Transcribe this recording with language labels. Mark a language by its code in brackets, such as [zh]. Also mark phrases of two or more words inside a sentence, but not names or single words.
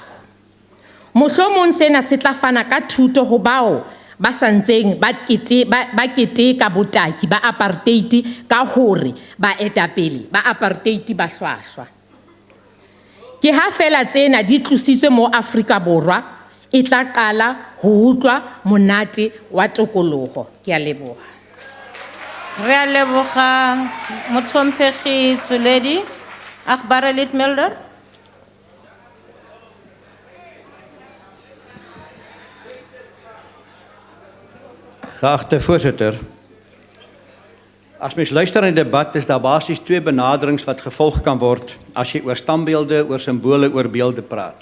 [st] Mohlomong sena se tla fana ka thuto ho bao ba santseng ba keteka botaki ba apartheid ka hore baetapele ba apartheid ba hlwahlwa. Ke ha fela tsena di tlositswe mo Afrika Borwa e tla qala ho utlwa monate wa tokoloho. Ke a leboha. [tn] Re a leboga motlhomphegi Tsoledi. [af] Agbare Litmelder. Geachte voorzitter, as mens luister in die debat is daar basies twee benaderings wat gevolg kan word as jy oor standbeelde, oor simbole, oor beelde praat.